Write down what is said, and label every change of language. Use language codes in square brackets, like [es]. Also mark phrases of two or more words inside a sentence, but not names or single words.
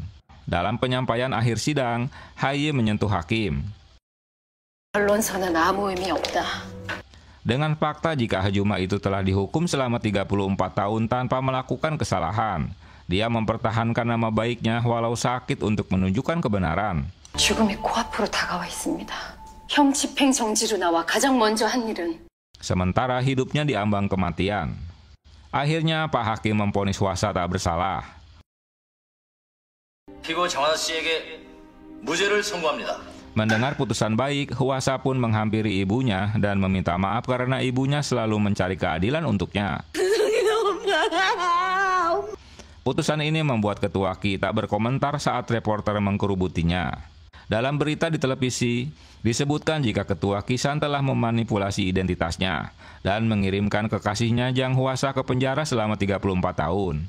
[id] Dalam penyampaian akhir sidang, Hayi menyentuh hakim. Dengan fakta jika Hajuma itu telah dihukum selama 34 tahun tanpa melakukan kesalahan, dia mempertahankan nama baiknya walau sakit untuk menunjukkan kebenaran. [ko] 죽음이 코앞으로 다가와 있습니다. 형 집행 정지로 나와 가장 먼저 한 일은. [id] Sementara hidupnya diambang kematian. Akhirnya Pak Hakim memvonis Hwasa tak bersalah. [ko] 피고 장하나 씨에게 무죄를 선고합니다. [id] Mendengar putusan baik, Hwasa pun menghampiri ibunya dan meminta maaf karena ibunya selalu mencari keadilan untuknya. Putusan ini membuat Ketua Ki tak berkomentar saat reporter mengkerubutinya. Dalam berita di televisi, disebutkan jika Ketua Kisan telah memanipulasi identitasnya dan mengirimkan kekasihnya Jang Hwasa ke penjara selama 34 tahun.